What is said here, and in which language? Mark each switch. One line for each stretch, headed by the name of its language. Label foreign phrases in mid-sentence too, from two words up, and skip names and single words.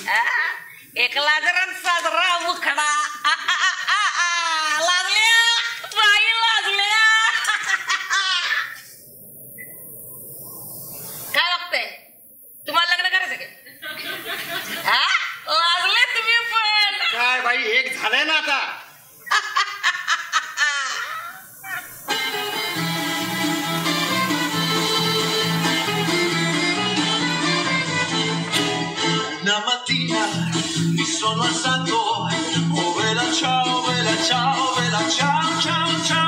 Marathi: एक लाजरात साजरा मुखडा लागल्या बाई लागल्या. काय वागतंय? तुम्हाला लग्न करायचं का? लागले तुम्ही पण. काय बाई, एक झालंय ना आता.
Italian: Una mattina mi sono alzato, oh bella ciao, bella ciao, bella ciao, ciao, ciao.